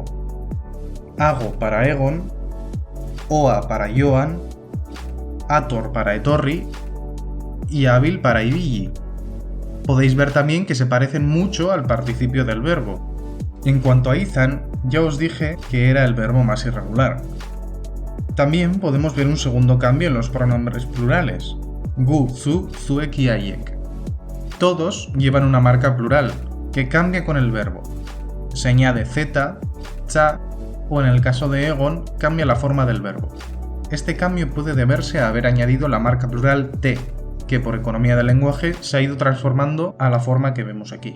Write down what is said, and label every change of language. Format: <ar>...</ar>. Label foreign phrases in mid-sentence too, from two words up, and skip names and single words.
<es>Hago para egon, oa para joan, ator para etorri y hábil para ibilli. Podéis ver también que se parecen mucho al participio del verbo. En cuanto a izan, ya os dije que era el verbo más irregular. También podemos ver un segundo cambio en los pronombres plurales,</es> <eu>gu, zu, zuek y haiek.</eu> <es>Todos llevan una marca plural, que cambia con el verbo. Se añade z, cha, o en el caso de egon, cambia la forma del verbo. Este cambio puede deberse a haber añadido la marca plural t, que por economía del lenguaje se ha ido transformando a la forma que vemos aquí.</es>